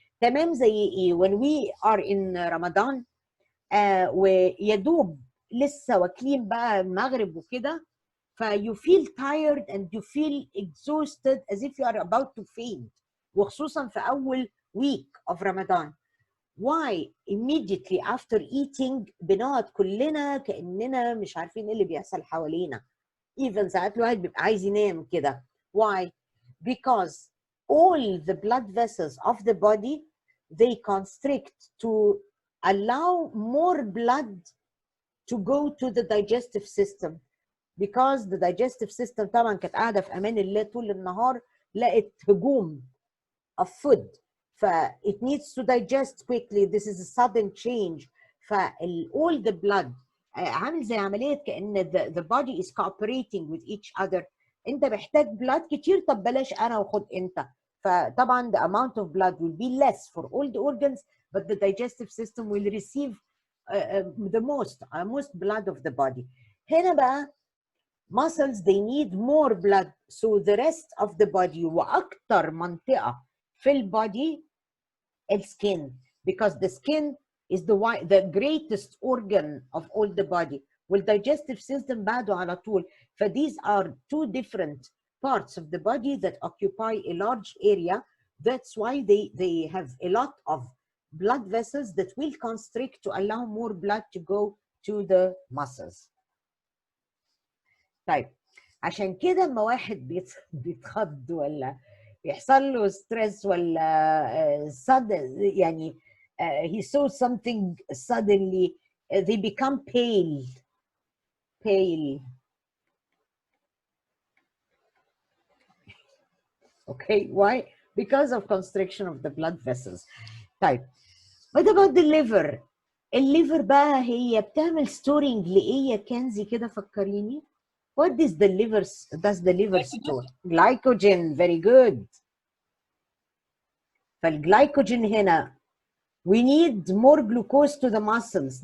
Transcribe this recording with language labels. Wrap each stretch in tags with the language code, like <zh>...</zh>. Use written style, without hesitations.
<ar>تمام زي إيه؟</ar> <en>When we are in Ramadan</en> <ar>ويدوب لسه واكلين بقى المغرب وكده،</ar> <en>you feel tired and you feel exhausted as if you are about to faint،</en> <ar>وخصوصا في أول</ar> <en>week of Ramadan. Why immediately after eating</en> <ar>بنقعد كلنا كأننا مش عارفين ايه اللي بيحصل حوالينا. even ساعات الواحد بيبقى عايز ينام كده.</ar> <en>Why? Because all the blood vessels of the body, they constrict to allow more blood to go to the digestive system. because the digestive system</en> <ar>طبعا كانت قاعده في امان الله طول النهار، لقت هجوم</ar> <en>of food. It needs to digest quickly. This is a sudden change. all the blood</en> <ar>عامل زي عملية كأن</ar> <en>the body is cooperating with each other.</en> <ar>انت محتاج</ar> <en>blood</en> <ar>كتير، طب بلاش انا وخد انت. فطبعا</ar> <en>the amount of blood will be less for all the organs, but the digestive system will receive the most blood of the body.</en> <ar>هنا بقى</ar> <en>muscles they need more blood, so the rest of the body</en> <ar>وأكتر منطقة في البودي السكين,</ar> <en>because the skin is the greatest organ of all the body, والdigestive system بعده على طول. These are two different parts of the body that occupy a large area. That's why they have a lot of blood vessels that will constrict to allow more blood to go to the muscles.</en> <ar>طيب عشان كده لما واحد بيتخض ولا يحصل له ستريس ولا sudden يعني</ar> <en>he saw something suddenly, they become pale. Okay, why? Because of constriction of the blood vessels. طيب what about the liver?</en> <ar>الليفر بقى هي بتعمل storing لإيه يا كنزي كده فكريني؟</ar> <en>What does the liver store? Glycogen. Very good.</en> <ar>فالجلايكوجين هنا</ar> <en>we need more glucose to the muscles.</en>